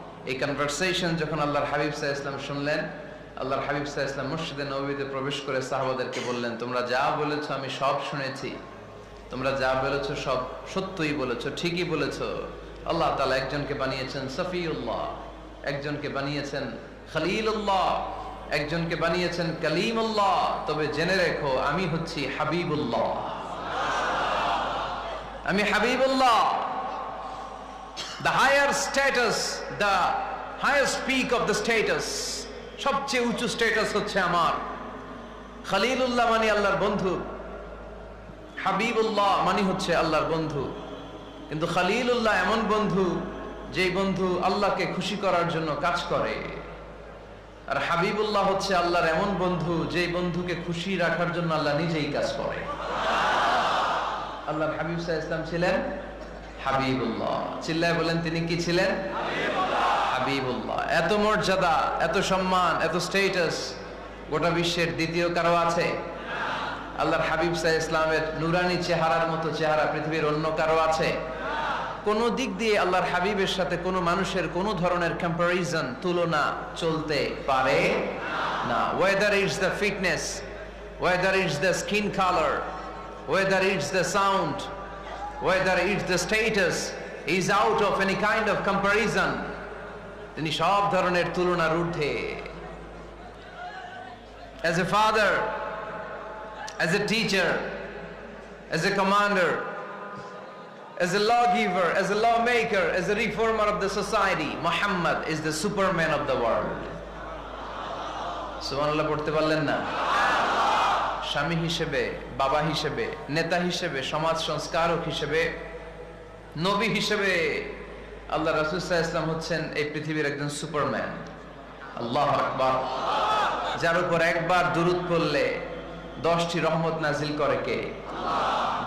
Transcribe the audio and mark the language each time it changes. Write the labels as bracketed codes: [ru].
[bn] এই কনভারসেশন যখন আল্লাহর হাবিব সাল্লাল্লাহু আলাইহি ওয়াসাল্লাম শুনলেন, আল্লাহর হাবিব সাল্লাল্লাহু আলাইহি ওয়াসাল্লাম মসজিদে নববীতে প্রবেশ করে সাহাবাদেরকে বললেন, তোমরা যা বলেছো আমি সব শুনেছি, তোমরা যা বলেছো সব সত্যই বলেছো, ঠিকই বলেছো। আল্লাহ তাআলা একজনকে বানিয়েছেন সফিউল্লাহ, একজনকে বানিয়েছেন খলিলুল্লাহ, একজনকে বানিয়েছেন কালিমুল্লাহ। তবে জেনে রেখো আমি হচ্ছি হাবিবুল্লাহ, আমি Habibullah. [en] The higher status, the highest peak of the status, [bn] সবচেয়ে উঁচু স্ট্যাটাস হচ্ছে আমার। খলিলুল্লাহ মানে আল্লাহর বন্ধু, হাবিবুল্লাহ মানে হচ্ছে আল্লাহর বন্ধু। কিন্তু খলিলুল্লাহ এমন বন্ধু যেই বন্ধু আল্লাহকে খুশি করার জন্য কাজ করে, আর হাবিবুল্লাহ হচ্ছে আল্লাহর এমন বন্ধু যেই বন্ধুকে খুশি রাখার জন্য আল্লাহ নিজেই কাজ করে। আল্লাহর হাবিব সাল্লাল্লাহু আলাইহি ওয়াসাল্লাম ছিলেন হাবিবুল্লাহ। চিল্লায় বলেন তিনি কি ছিলেন? হাবিবুল্লাহ। এত মর্যাদা, এত সম্মান, এত স্ট্যাটাস গোটা বিশ্বের দ্বিতীয় কারো আছে? আল্লাহর হাবিব সাল্লাল্লাহু আলাইহি ওয়াসাল্লামের নুরানি চেহারার মতো চেহারা পৃথিবীর অন্য কারো আছে? কোন দিক দিয়ে আল্লাহর হাবিবের সাথে কোন মানুষের কোন ধরনের কম্পারিজন, তুলনা চলতে পারে না। [en] whether it's the fitness, whether it's the skin colour, whether it's the sound, whether it's the status is out of any kind of comparison, [bn] তিনি সব ধরনের তুলনার ঊর্ধ্বে। [en] As a father, as a teacher, as a commander, as a lawgiver, as a lawmaker, as a reformer of the society, Muhammad is the superman of the world. [bn] সুবহানাল্লাহ পড়তে পারলেন না? স্বামী হিসেবে, বাবা হিসেবে, নেতা হিসেবে, সমাজ সংস্কারক হিসেবে, নবী হিসেবে আল্লাহ রাসূল সাল্লাল্লাহু আলাইহি ওয়াসাল্লাম হচ্ছেন এই পৃথিবীর একজন সুপারম্যান। আল্লাহু আকবার। যার উপর একবার দুরূদ পড়লে 10টি রহমত নাজিল করে কে? আল্লাহ।